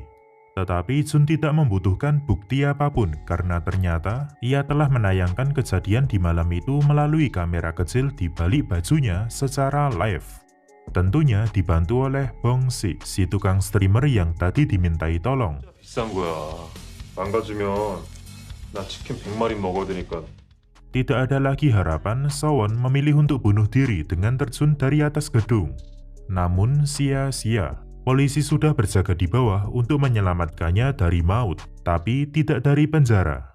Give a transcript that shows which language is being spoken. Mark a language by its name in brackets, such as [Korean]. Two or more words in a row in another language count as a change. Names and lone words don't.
[Indonesian] Tetapi Jun tidak membutuhkan bukti apapun karena ternyata ia telah menayangkan kejadian di malam itu melalui kamera kecil di balik bajunya secara live. Tentunya dibantu oleh Bong Si, si tukang streamer yang tadi dimintai tolong. [Korean] 비싼 거야. 망가지면 나 치킨 100마리 먹어야 되니까. [Indonesian] Tidak ada lagi harapan, Sowon memilih untuk bunuh diri dengan terjun dari atas gedung. Namun sia-sia. Polisi sudah berjaga di bawah untuk menyelamatkannya dari maut, tapi tidak dari penjara.